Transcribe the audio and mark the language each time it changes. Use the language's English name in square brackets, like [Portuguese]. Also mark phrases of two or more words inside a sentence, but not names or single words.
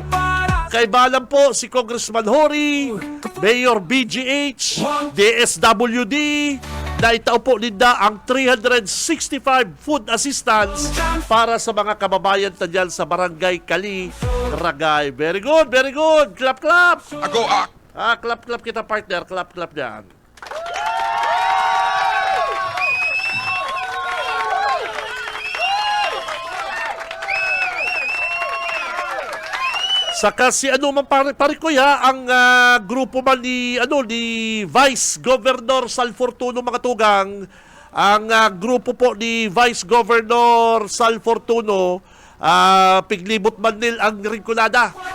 [Bikol] Kay balang po si Congressman Hori, Mayor BGH, DSWD, na itao po ninda ang 365 food assistance para sa mga kababayan na dyan sa Barangay Kali, Ragay. [English] Very good, very good. Clap, clap. [Bikol] Ako, [English] Clap, clap kita partner. Clap, clap dyan. [Bikol] Saka si pare ko ang grupo man ni Vice Governor Sal Fortuno mga tugang, ang grupo po ni Vice Governor Sal Fortuno Piglibot Manil ang ringkulada.